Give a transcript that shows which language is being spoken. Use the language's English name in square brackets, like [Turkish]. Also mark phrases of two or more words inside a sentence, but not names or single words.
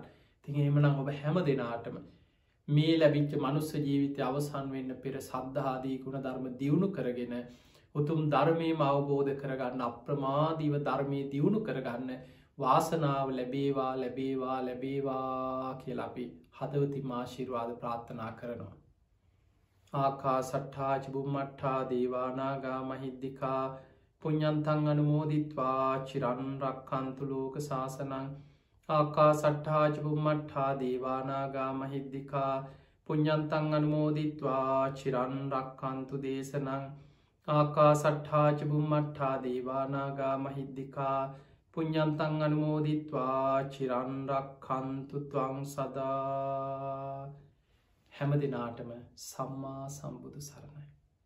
[Sinhala] තින් එමනම් ඔබ හැම දෙනාටම මේ ලැබිච්ච මනුස්ස ජීවිතය අවසන් වෙන්න පෙර සද්ධාදී ගුණ ධර්ම දියුණු කරගෙන උතුම් ධර්මයම අවබෝධ කරගන්න අප්‍රමාදීව ධර්මය දියුණු කරගන්න වාසනාව ලැබේවා ලැබේවා ලැබේවා කියලා අපි හදවතින් ආශිර්වාද ප්‍රාර්ථනා කරනවා. [Pali] ආකා සට්ඨා චුම්මට්ඨා දේවානාගා මහිද්దికා පුඤ්ඤන්තං අනුමෝදිත්වා චිරන් රක්ඛන්තු ලෝක සාසනං. ආකා සට්ඨා චුම්මට්ඨා දේවානාගා මහිද්దికා පුඤ්ඤන්තං අනුමෝදිත්වා චිරන් රක්ඛන්තු දේශනං. ආකා සට්ඨා චුම්මට්ඨා දේවානාගා මහිද්దికා පුඤ්ඤන්තං අනුමෝදිත්වා චිරන් රක්ඛන්තු ත්වං සදා. [Sinhala] හැම දිනාටම සම්මා සම්බුදු සරණයි.